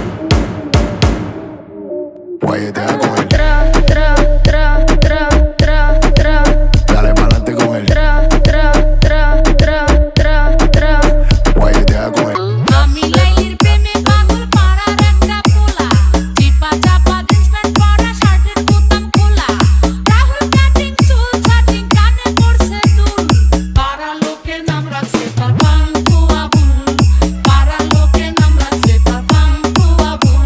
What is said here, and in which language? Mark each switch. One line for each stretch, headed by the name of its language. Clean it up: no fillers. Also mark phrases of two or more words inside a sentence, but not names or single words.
Spanish: Guayete con él. Tra, tra, tra, tra, tra, tra. Dale pa'lante con él. Tra, tra, tra, tra, tra, tra. Guayete con él.
Bangla: আমি লাইলির প্রেমে পাগল পাড়ার একটা পোলা, চিপা চাপা
English: jeans pant
Bangla: পরা শার্টের বোতাম খোলা, রাহুল কাটিং চুল ছাটিং কানে পড়ছে দুল, পাড়া লোকে নাম রাখছে তার পাঙ্কু আবুল, পাড়া লোকে নাম রাখছে তার পাঙ্কু আবুল।